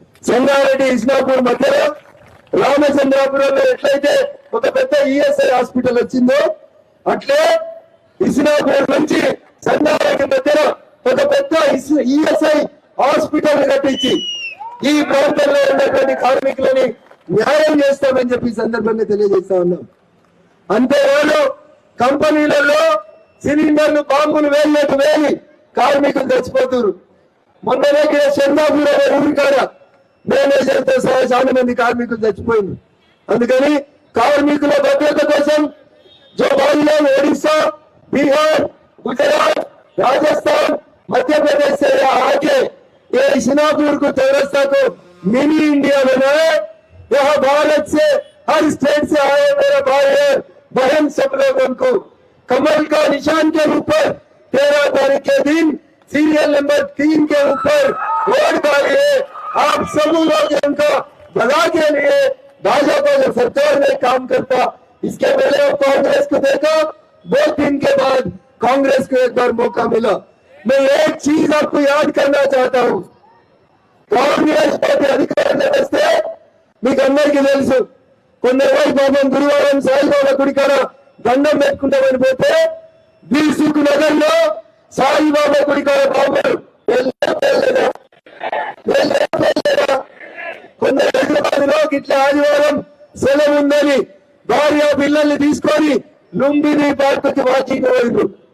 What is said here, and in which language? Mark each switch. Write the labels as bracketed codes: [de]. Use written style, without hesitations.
[te] సంగారెడ్డి ఇస్నాపూర్ మధ్యలో రామచంద్రాపురంలో ఎట్లయితే ఒక పెద్ద ఈఎస్ఐ హాస్పిటల్ వచ్చిందో అట్లే ఇస్నాపూర్ నుంచి సంగారెడ్డి మధ్యలో ఒక పెద్ద ఈఎస్ఐ హాస్పిటల్ కట్టించి ఈ ప్రాంతంలో ఉన్నటువంటి కార్మికులని న్యాయం చేస్తామని చెప్పి సందర్భంగా తెలియజేస్తా ఉన్నాం. అంతేవాళ్ళు కంపెనీలలో సిలిండర్లు బాంబులు వేలి కార్మికులు చచ్చిపోతున్నారు. మొన్ననే చంద్రాపూర్ అనే ఊరి కాడ మేనేజర్తో సహా చాలా మంది కార్మికులు చచ్చిపోయింది. అందుకని కార్మికుల భద్రత కోసం జోబాలిలో ఒడిశా, [hi] बिहार, गुजरात, राजस्थान, मध्य प्रदेश से आके ये इस्नापुर को चौरस्ता को मिनी इंडिया बनाए। यहाँ भारत से हर स्टेट से आए मेरा भाई है बहन सब लोगों को कमल का निशान के ऊपर 13 तारीख के दिन सीरियल नंबर 3 के ऊपर वोट डालिए। आप सब लोग इनको भला के लिए भाजपा जो सरकार में काम करता, इसके पहले कांग्रेस को देखा, 2 दिन के बाद कांग्रेस को एक बार मौका मिला। मैं एक चीज आपको याद करना चाहता हूं, कांग्रेस पार्टी अधिकार वस्ते [te] మీకు అందరికీ తెలుసు. కొన్ని పాపం గురువారం సాయిబాబా గుడికాడ దండం పెట్టుకుంటామని పోతే బీసుకు నగర్ లో సాయిబాబా గుడికాడ బాబులు కొన్ని హైదరాబాద్లో ఇట్లా ఆదివారం సెలవు ఉందని భార్య పిల్లల్ని తీసుకొని లుంబిని పార్కుకి వాకింగ్ పోయిండ్రు.